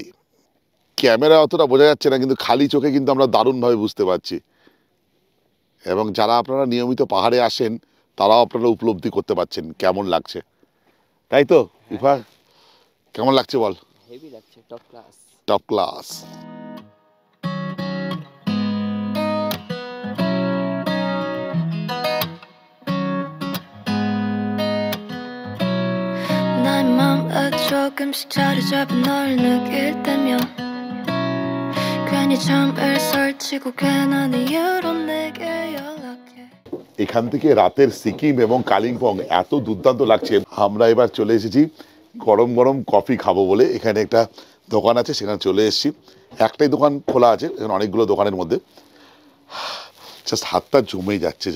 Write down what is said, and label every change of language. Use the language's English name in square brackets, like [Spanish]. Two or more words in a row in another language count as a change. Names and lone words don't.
[Bangla] ক্যামেরা অতটা বোঝা যাচ্ছে না, কিন্তু খালি চোখে কিন্তু আমরা দারুণভাবে বুঝতে পারছি। এবং যারা আপনারা নিয়মিত পাহাড়ে আসেন তারাও আপনারা উপলব্ধি করতে পারছেন কেমন লাগছে, তাই তো? ইফা, কেমন লাগছে বল? হেভি লাগছে, [English] top class. top class. [Korean] 나의 맘에 조금씩 자리 잡은 널 느낄 때면 괜히 잠을 설치고 괜한 이유로 내게 연락해। [Bangla] এখান থেকে রাতের সিকিম এবং কালিম্পং এত দুর্দান্ত লাগছে। আমরা এবার চলে এসেছি গরম গরম কফি খাবো বলে। এখানে একটা দোকান আছে, সেখানে চলে এসেছি। একটাই দোকান খোলা আছে, এখানে অনেকগুলো দোকানের মধ্যে। জাস্ট হাতটা জমে যাচ্ছে।